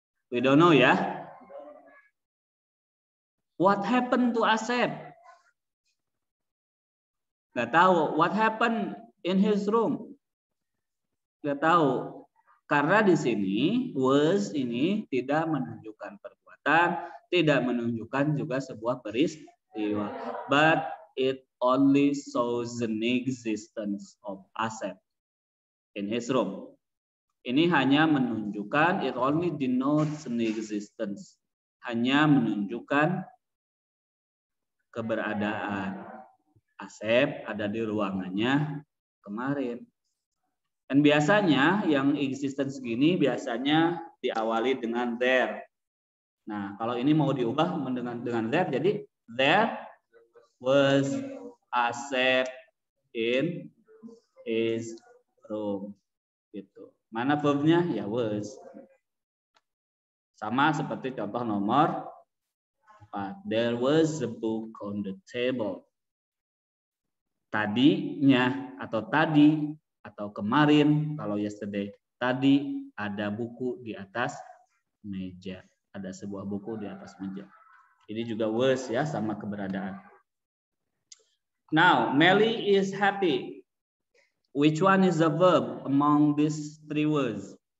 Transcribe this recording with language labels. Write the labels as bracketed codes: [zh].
[en] We don't know, ya. What happened to Asep? [id] Gak tahu. [en] What happened in his room? [id] Gak tahu. Karena di sini was ini tidak menunjukkan perbuatan, tidak menunjukkan juga sebuah peristiwa. [en] But it only shows the existence of Asep in his room. [id] Ini hanya menunjukkan, [en] it only denotes an existence. [id] Hanya menunjukkan keberadaan Asep ada di ruangannya kemarin. Dan biasanya yang existence gini biasanya diawali dengan there. Nah, kalau ini mau diubah dengan there, jadi [en] there was Asep in his room. [id] Gitu. Mana verbnya? Ya was. Sama seperti contoh nomor 4. [en] There was a book on the table. [id] Tadinya atau tadi atau kemarin, kalau yesterday, tadi ada buku di atas meja. Ada sebuah buku di atas meja. Ini juga was ya, sama keberadaan. [en] Now, Melly is happy. Which one is the verb among these three words?